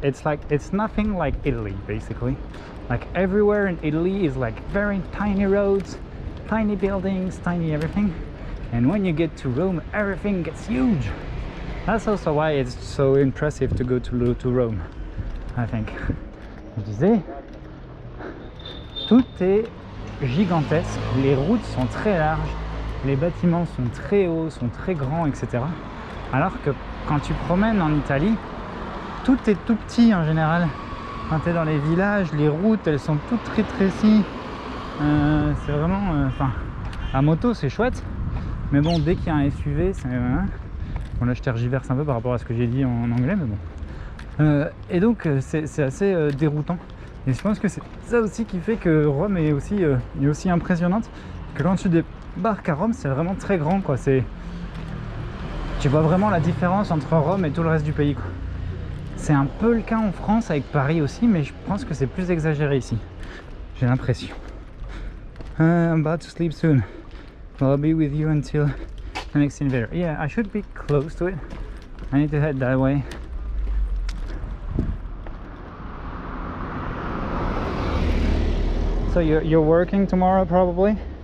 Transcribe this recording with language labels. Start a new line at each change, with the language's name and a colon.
English: It's nothing like Italy, basically. Like everywhere in Italy is like very tiny roads, tiny buildings, tiny everything. And when you get to Rome, everything gets huge. That's also why it's so impressive to go to Rome, I think.
French: Je disais, tout est gigantesque, les routes sont très larges, les bâtiments sont très hauts, sont très grands, etc. Alors que quand tu promènes en Italie, tout est tout petit en général. Quand tu es dans les villages, les routes, elles sont toutes très trécies. C'est vraiment... Enfin, à moto, c'est chouette. Mais bon, dès qu'il y a un SUV, c'est... Bon, là, je tergiverse un peu par rapport à ce que j'ai dit en anglais, mais bon. Et donc, c'est assez déroutant. Et je pense que c'est ça aussi qui fait que Rome est aussi impressionnante. Que quand tu débarques à Rome, c'est vraiment très grand, quoi. Tu vois vraiment la différence entre Rome et tout le reste du pays, quoi. C'est un peu le cas en France avec Paris aussi, mais je pense que c'est plus exagéré ici. J'ai l'impression.
English: I'm about to sleep soon. I'll be with you until the next elevator. Yeah, I should be close to it. I need to head that way. So you're working tomorrow probably?